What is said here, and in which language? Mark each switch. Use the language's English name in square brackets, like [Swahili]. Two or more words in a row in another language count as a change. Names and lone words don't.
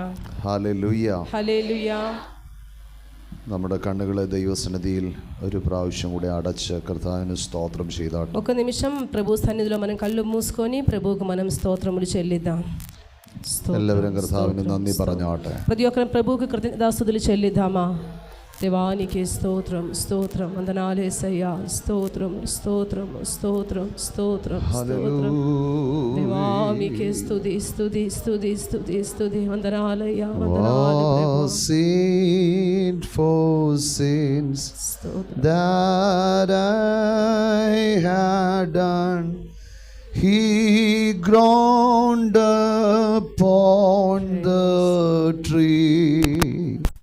[Malayalam] ഹല്ലേലൂയ. ഹല്ലേലൂയ. നമ്മുടെ കണ്ണുകളെ ദൈവസന്നിധിയിൽ ഒരു പ്രാവശ്യം കൂടി അടച്ച് കർത്താവിന് സ്തോത്രം ചെയ്താട്ടെ. [Telugu] ఒక నిమిషం ప్రభు సన్నిధిలో మనం కళ్ళు మూసుకొని ప్రభువుకు మనం స్తోత్రములు చెల్లిద్దాం. [Malayalam] എല്ലാവരും കർത്താവിന് നന്ദി പറഞ്ഞാട്ടെ. [Telugu] ప్రతి ఒక్కరం ప్రభువుకు కృతజ్ఞతాస్తుతులు చెల్లిద్దామా? దేవానికి స్తోత్రం, స్తోత్రం, వందనాలు యేసయ్యా. స్తోత్రం, స్తోత్రం, స్తోత్రం, స్తోత్రం, స్తోత్రం. దేవానికి స్తుతి, స్తుతి, స్తుతి, స్తుతి, స్తుతి. వందనాలయ్యా, వందనాలు ప్రభు. [English] Sin for sins that I had done, He groaned upon the tree.